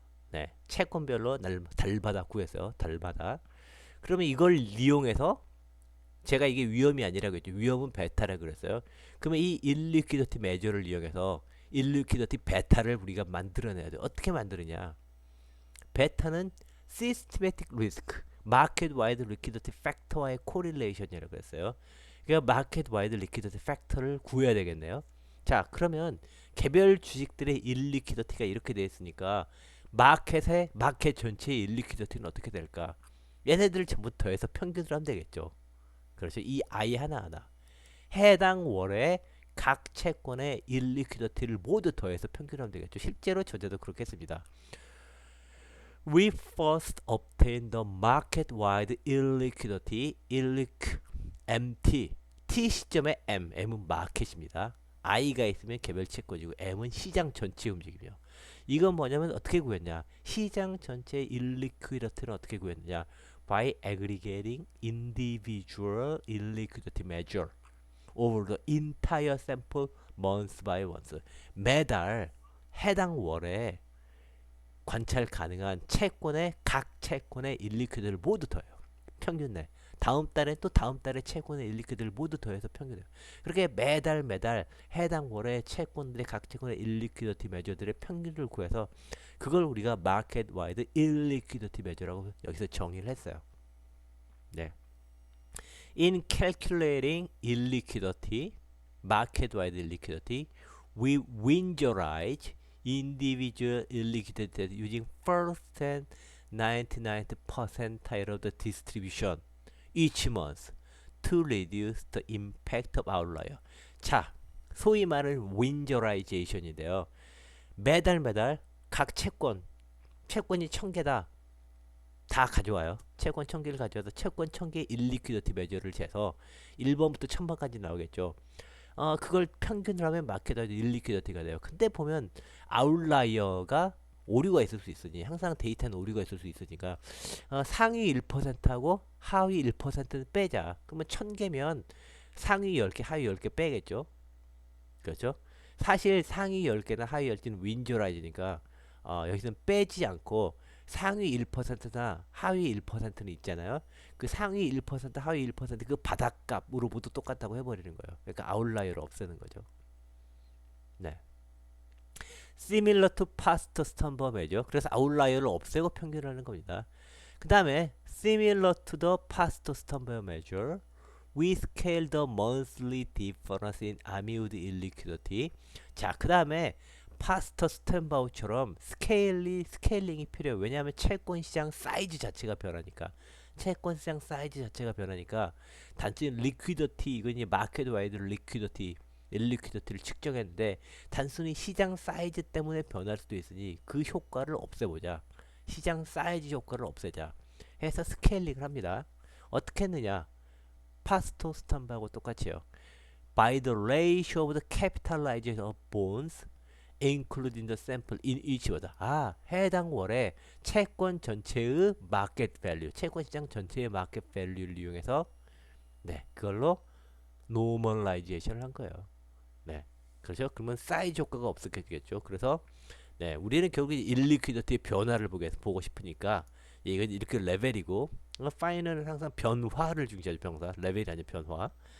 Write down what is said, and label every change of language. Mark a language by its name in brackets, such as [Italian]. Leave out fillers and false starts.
[Korean] 네, 채권별로 달마다 구했어요. 달마다. 그러면 이걸 이용해서 제가 이게 위험이 아니라고 했죠. 위험은 베타라고 그랬어요. 그러면 이 일리퀴디티 메저를 이용해서 일리퀴디티 베타를 우리가 만들어내야 돼. 어떻게 만드느냐? 베타는 systematic risk, market wide liquidity factor와의 correlation이라고 그랬어요. 그러니까 market wide liquidity factor를 구해야 되겠네요. 자, 그러면 개별 주식들의 일리퀴디티가 이렇게 되어 있으니까 마켓 전체의 일리퀴디티는 어떻게 될까? 얘네들을 전부 더해서 평균을 하면 되겠죠. 그렇죠. 이 I 하나하나 해당 월에 각 채권의 일리퀴디티를 모두 더해서 평균하면 되겠죠. 실제로 저자도 그렇게 했습니다. [English] We first obtain the market-wide illiquidity, MT. [Korean] T 시점에 M은 마켓입니다. I가 있으면 개별 채권이고 M은 시장 전체 움직임이요. 이건 뭐냐면 어떻게 구했냐? 시장 전체 illiquidity는 어떻게 구했느냐? [English] By aggregating individual illiquidity measure over the entire sample month by month. [Korean] 매달 해당 월에 관찰 가능한 각 채권의 일리퀴드를 모두 더해요. 평균 내. 다음 달에 또 다음 달에 채권의 일리퀴드를 모두 더해서 평균해요. 그렇게 매달 해당 월의 각 채권의 일리퀴디티 메저들의 평균을 구해서 그걸 우리가 마켓 와이드 일리퀴디티 메저라고 여기서 정의를 했어요. 네. [English] In calculating illiquidity, market-wide illiquidity, we winterize individual illiquidity using first and 99th percentile of the distribution each month to reduce the impact of outlier. [Korean] 자, 소위 말하는 winterization인데요. 매달 각 채권이 1000개다. 다 가져와요. 채권 1000개를 가져와서 채권 1000개의 일리퀴디티 메저를 재서 1번부터 1000번까지 나오겠죠. 그걸 평균을 하면 마켓와이드 일리퀴디티가 돼요. 근데 보면 아웃라이어가 오류가 있을 수 있으니 항상 데이터는 오류가 있을 수 있으니까 상위 1%하고 하위 1%는 빼자. 그러면 1000개면 상위 10개, 하위 10개 빼겠죠. 그렇죠? 사실 상위 10개나 하위 10개는 윈저라이즈니까 여기서는 빼지 않고 상위 1%나 하위 1%는 있잖아요. 그 상위 1%, 하위 1%그 바닥값으로 모두 똑같다고 해버리는 거예요. 그러니까 아웃라이어를 없애는 거죠. 네. [English] Similar to past Stumper measure. [Korean] 그래서 아웃라이어를 없애고 평균하는 겁니다. 그 다음에 [English] Similar to the past Stumper measure, we scale the monthly difference in Amiud illiquidity. [Korean] 자, 그 다음에 파스터 스탠바우처럼 스케일링이 필요해요. 왜냐하면 채권 시장 사이즈 자체가 변하니까. 채권 시장 사이즈 자체가 변하니까 단지 리퀴디티 이건 이제 마켓 와이드 리퀴디티 일리퀴디티를 측정했는데 단순히 시장 사이즈 때문에 변할 수도 있으니 그 효과를 없애보자. 시장 사이즈 효과를 없애자 해서 스케일링을 합니다. 어떻게 했느냐? 파스토 스탠바하고 똑같이요. [English] By the ratio of the capitalization of bonds including the sample in each year. [Korean] 해당 월에 채권 전체의 마켓 밸류, 채권 시장 전체의 마켓 밸류를 이용해서 그걸로 노멀라이제이션을 한 거예요. 네. 그렇죠? 그러면 사이즈 효과가 없었겠죠. 그래서 우리는 결국 일리퀴디티의 변화를 보고 싶으니까 이건 이렇게 레벨이고 파이널은 항상 변화를 중시하죠. 변화. 레벨이 아니라 변화.